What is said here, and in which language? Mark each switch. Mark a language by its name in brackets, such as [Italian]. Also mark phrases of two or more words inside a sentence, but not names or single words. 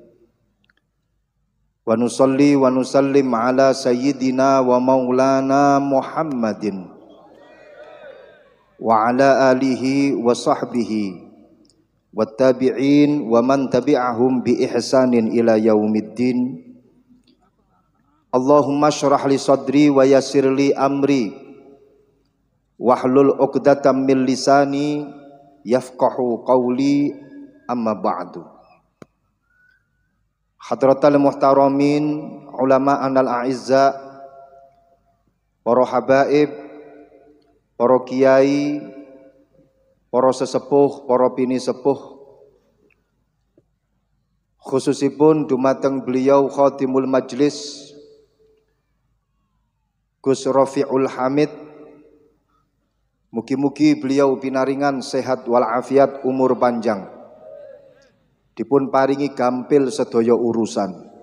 [Arabic] ونصلي ونسلم على سيدنا ومولانا محمد وعلى آله وصحبه والتابعين ومن تبعهم بإحسان إلى يوم الدين. اللهم اشرح لي صدري ويسر لي أمري واحلل عقدة من لساني يفقهوا قولي أما بعد. حضرات المحترمين علماءنا الأعزاء, [Javanese] para habaib, para kiai, para sesepuh, para bini sepuh, khususipun dumateng beliau [Arabic] خاتم المجلس [Javanese] Gus Rafiul Hamid, mugi-mugi beliau pinaringan sehat walafiat umur panjang, dipun paringi gampil sedaya urusan.